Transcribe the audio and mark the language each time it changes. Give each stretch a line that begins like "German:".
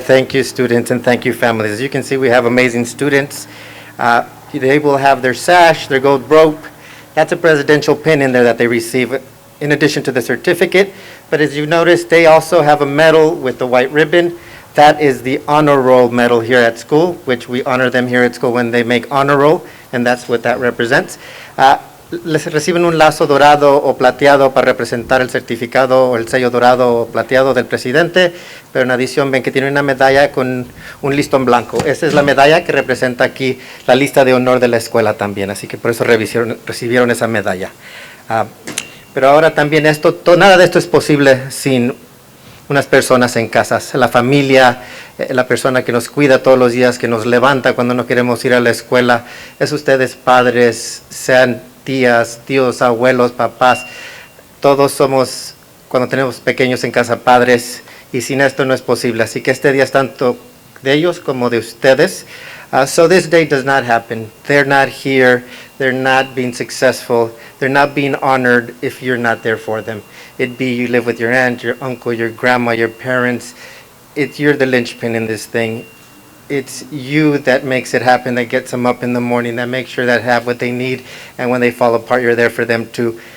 English: Thank you, students, and thank you, families. As you can see, we have amazing students. They will have their sash, their gold rope. That's a presidential pin in there that they receive in addition to the certificate. But as you notice, they also have a medal with the white ribbon. That is the honor roll medal here at school, which we honor them here at school when they make honor roll, and that's what that represents.
Spanish: Les reciben un lazo dorado o plateado para representar el certificado o el sello dorado o plateado del presidente, pero en adición ven que tiene una medalla con un listón blanco. Esa es la medalla que representa aquí la lista de honor de la escuela también, así que por eso recibieron esa medalla. Pero ahora también nada de esto es posible sin unas personas en casas, la familia, la persona que nos cuida todos los días, que nos levanta cuando no queremos ir a la escuela, es ustedes padres, sean tías, tíos, abuelos, papás, todos somos, cuando tenemos pequeños en casa, padres, y sin esto no es posible. Así que este día es tanto de ellos como de ustedes.
English: So this day does not happen. They're not here. They're not being successful. They're not being honored if you're not there for them. It'd be you live with your aunt, your uncle, your grandma, your parents. You're the linchpin in this thing. It's you that makes it happen, that gets them up in the morning, that makes sure that have what they need, and when they fall apart, you're there for them too.